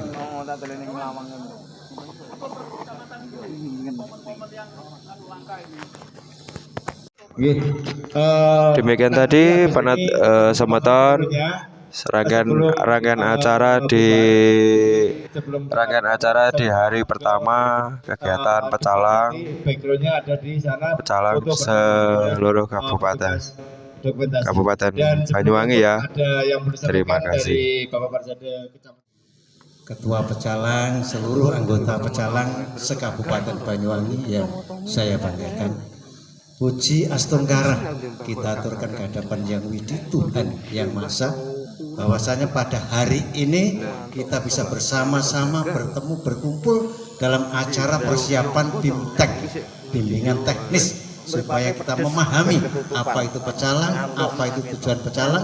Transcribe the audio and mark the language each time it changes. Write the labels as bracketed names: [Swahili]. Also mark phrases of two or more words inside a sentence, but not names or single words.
[Indonesian] Demikian tadi penat semeton rangkaian acara di hari pertama kegiatan pecalang seluruh kabupaten Banyuwangi ya. Terima kasih. Ketua Pecalang, seluruh anggota Pecalang se-Kabupaten Banyuwangi yang saya banggakan. Puji Astungkara kita aturkan ke hadapan Yang Widi, Tuhan Yang Maha Esa, bahwasanya pada hari ini kita bisa bersama-sama bertemu, berkumpul dalam acara persiapan BIMTEK, bimbingan teknis, supaya kita memahami apa itu pecalang, apa itu tujuan pecalang.